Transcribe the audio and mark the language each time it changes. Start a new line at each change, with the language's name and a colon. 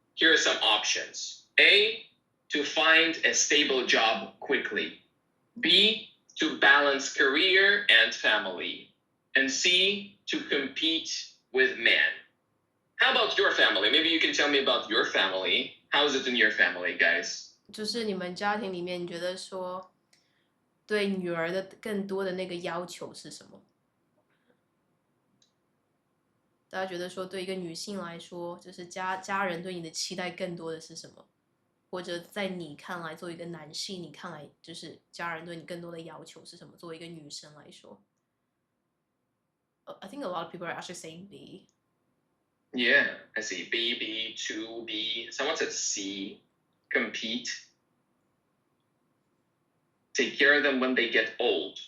English: Here are some options. A, to find a stable job quickly. B, to balance career and family. And C, to compete with men. How about your family? Maybe you can tell me about your family. How's it in your family, guys?
Chinese: 就是你们家庭里面，你觉得说对女儿的更多的那个要求是什么？大家觉得说对一个女性来说，就是家人对你的期待更多的是什么？或者在你看来，作为一个男性，你看来就是家人对你更多的要求是什么？作为一个女生来说，
English: I think a lot of people are actually saying B. Yeah, I see. B, B, 2, B. Someone said C. Compete. Take care of them when they get old.